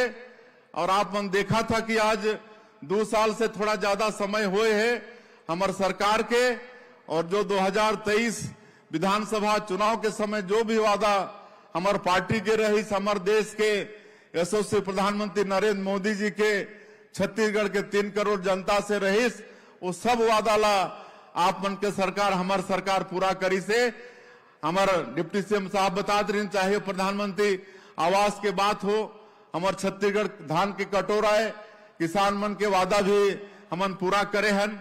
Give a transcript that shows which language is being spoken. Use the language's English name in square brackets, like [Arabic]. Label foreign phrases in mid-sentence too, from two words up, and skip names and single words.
[Chhattisgarhi] और आप मन देखा था कि आज 2 साल से थोड़ा ज्यादा समय हुए है हमार सरकार के, और जो 2023 विधानसभा चुनाव के समय जो भी वादा हमार पार्टी के रही, हमारे देश के यशस्वी प्रधानमंत्री नरेंद्र मोदी जी के छत्तीसगढ़ के 3 करोड़ जनता से रहीस, वो सब वादा ला आप मन के सरकार, हमार सरकार पूरा करी से। हमार डिप्टी सीएम साहब बता रहे, चाहे प्रधानमंत्री आवास के बात हो, हमार छत्तीसगढ़ धान के कटोरा है, किसान मन के वादा भी हमन पूरा करे हन।